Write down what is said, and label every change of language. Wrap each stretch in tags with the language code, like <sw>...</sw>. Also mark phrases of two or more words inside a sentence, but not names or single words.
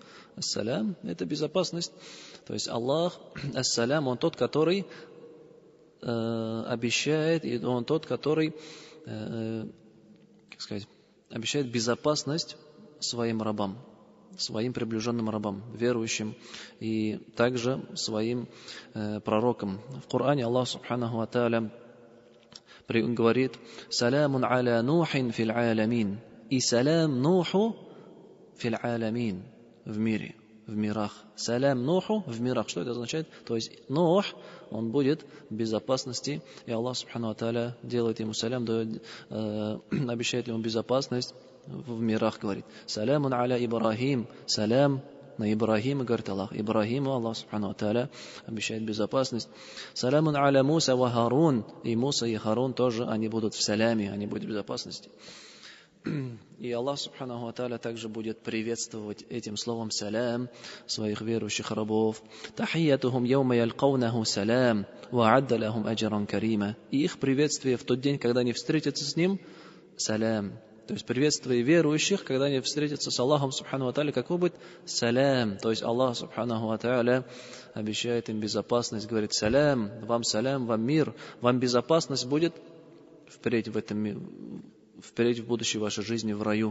<ru>Ассалям — это безопасность. То есть Аллах, Ассалям, Он тот, который обещает, и Он тот, который, обещает безопасность своим рабам, своим приближенным рабам, верующим, и также своим пророкам. В Коране Аллах</ru> <ar>سبحانه وتعالى</ar> <ru>говорит:</ru> <ar>«سلام على نوح في العالمين».</ar> <ru>И салям Нуху</ru> <ar>في العالمين,</ar> <ru>в мире, в мирах. Салям Нуху в мирах. Что это означает? То есть Нух, он будет в безопасности, и Аллах</ru> <ar>سبحانه وتعالى</ar> <ru>делает ему салям, обещает ему безопасность в мирах, говорит.</ru> <ar>سلام على إبراهيم.</ar> <ru>Салям на Ибрахима, говорит Аллах. Ибрахиму Аллах Субхану ва Тааля обещает безопасность.</ru> <ar>سلام على موسى وهارون.</ar> <ru>И Муса и Харун тоже, они будут в саляме, они будут в безопасности. И Аллах</ru> <ar>سبحانه وتعالى</ar> <ru>также будет приветствовать этим словом «салям» своих верующих рабов.</ru> <ar>«تحيتهم يوم يلقونه سلام، وأعد لهم أجرا كريما».</ar> <ru>И их приветствие в тот день, когда они встретятся с ним, «салям». То есть приветствие верующих, когда они встретятся с Аллахом</ru> <ar>سبحانه وتعالى,</ar> <ru>какой будет? «Салям». То есть Аллах</ru> <ar>سبحانه وتعالى</ar> <ru>обещает им безопасность, говорит: «Салям, вам мир, вам безопасность будет впредь в этом мире, вперед в будущей вашей жизни в раю».</ru>